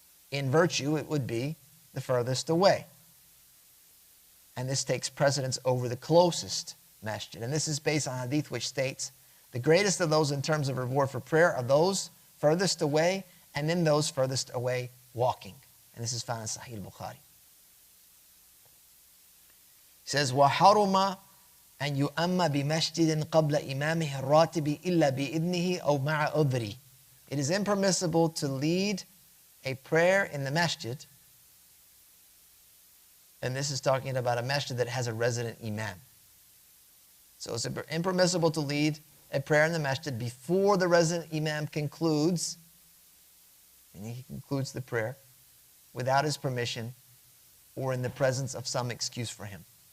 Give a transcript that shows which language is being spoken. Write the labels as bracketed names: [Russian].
[English] In virtue, it would be the furthest away. And this takes precedence over the closest masjid. And this is based on a hadith which states, the greatest of those in terms of reward for prayer are those furthest away, and then those furthest away walking. And this is found in Sahih al-Bukhari. [Arabic] He says, وَحَرُمَ أَنْ يُؤَمَّ بِمَسْجِدٍ قَبْلَ إِمَامِهِ الرَّاتِبِ إِلَّا بِإِذْنِهِ أَوْ مَعَ عُذْرِهِ. [English] It is impermissible to lead a prayer in the masjid, and this is talking about a masjid that has a resident imam. So it's impermissible to lead a prayer in the masjid before the resident imam concludes, and he concludes the prayer without his permission or in the presence of some excuse for him.